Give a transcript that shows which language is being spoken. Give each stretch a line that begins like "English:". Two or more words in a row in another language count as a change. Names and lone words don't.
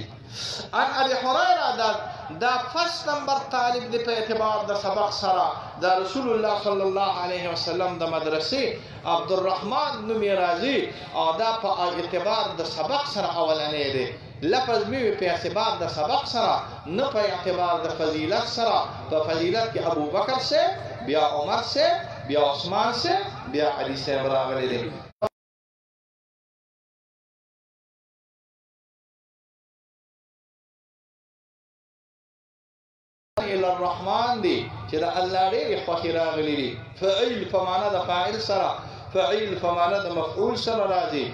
Arabic: ان ابي هريره
Pashto: دا
English: first number
Pashto: طالب دی په اعتبار د سبق سره د رسول الله
Arabic: صلی الله علیه وسلم
Pashto: د مدرسې عبدالرحمن نومې راځي او دا په اعتبار د سبق سره اولنی دی. لفظ می په اعتبار د سبق سره نه په اعتبار د فضیلت سره. په فضیلت کې ابو بکر سے بیا عمر سے بیا عثمان سے بیا علی سے راغلي دي.
Arabic: الى الرحمن
Pashto: دي چې د الله ډېر خوښي راغلي دي. فعل په معنا د فاعل سره، فعل په معنا د مفعول سره راځي.